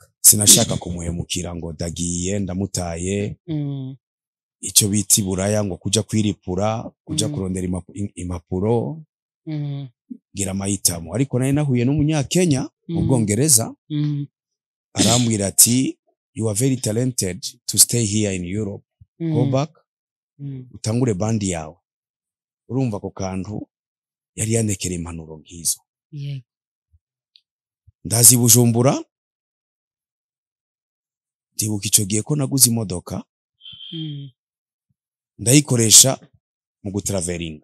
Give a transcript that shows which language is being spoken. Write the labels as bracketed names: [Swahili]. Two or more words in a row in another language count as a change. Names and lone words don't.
[Rundi] sinashaka kumuhemukira ngo dagiye ndamutaye ico biti buraya ngo kuja kwiripura kuja kurondera impapuro gira mahitamo ariko nari nahuye n'umunyakenya mu Bwongereza arambwira ati [English] you are very talented to stay here in Europe go back [Rundi] utangure bandi yawe urumva ko kantu yari yanekera impanuro nkizo ndazi Bujumbura ndibuka ico gihe ko naguze imodoka ndayikoresha mu gutraveringa